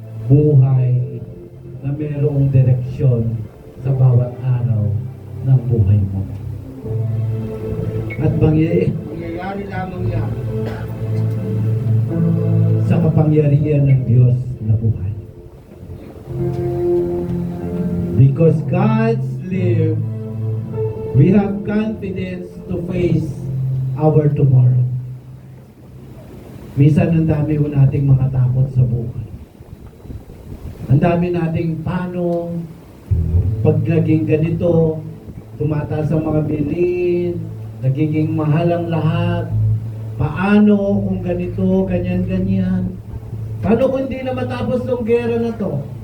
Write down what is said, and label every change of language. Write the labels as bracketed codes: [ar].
[tl] Buhay na mayroong direksyon sa bawat araw ng buhay mo. At mangyayari lamang yan sa kapangyarihan ng Diyos na buhay. [en] Because God's live, we have confidence to face our tomorrow. [tl] Minsan ang dami ho nating mga takot sa buhay. Ang dami nating paano pag naging ganito, tumataas ang mga bilhin, nagiging mahal ang lahat. Paano kung ganito, ganyan-ganyan? Paano kung hindi na matapos tong gera na to?